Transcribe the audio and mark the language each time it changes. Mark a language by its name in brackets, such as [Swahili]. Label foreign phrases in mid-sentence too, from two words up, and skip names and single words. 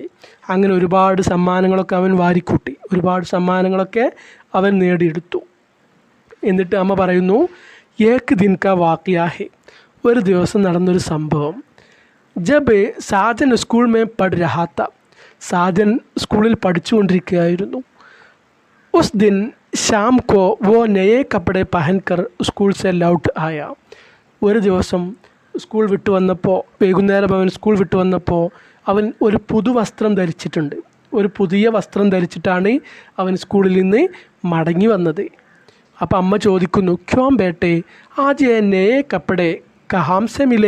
[Malayalam] അങ്ങനെ ഒരുപാട് സമ്മാനങ്ങളൊക്കെ അവൻ വാരിക്കൂട്ടി, ഒരുപാട് സമ്മാനങ്ങളൊക്കെ അവൻ നേടിയെടുത്തു. എന്നിട്ട് അമ്മ പറയുന്നു, [Hindi] एक दिन का वाक़िया है. [Malayalam] ഒരു ദിവസം നടന്നൊരു സംഭവം. [Hindi] जब साजन स्कूल में पढ़ रहा था. [Malayalam] സാജൻ സ്കൂളിൽ പഠിച്ചുകൊണ്ടിരിക്കുകയായിരുന്നു. [Hindi] उस दिन शाम को वो नए कपड़े पहनकर स्कूल से लौट आया. [Malayalam] ഒരു ദിവസം സ്കൂൾ വിട്ടു വന്നപ്പോൾ, വൈകുന്നേരം അവൻ സ്കൂൾ വിട്ടു വന്നപ്പോൾ അവൻ ഒരു പുതുവസ്ത്രം ധരിച്ചിട്ടുണ്ട്. ഒരു പുതിയ വസ്ത്രം ധരിച്ചിട്ടാണ് അവൻ സ്കൂളിൽ നിന്ന് മടങ്ങി വന്നത്. അപ്പോൾ അമ്മ ചോദിക്കുന്നു, [Hindi] क्यों बेटे आज नए कपड़े कहाँ से मिले.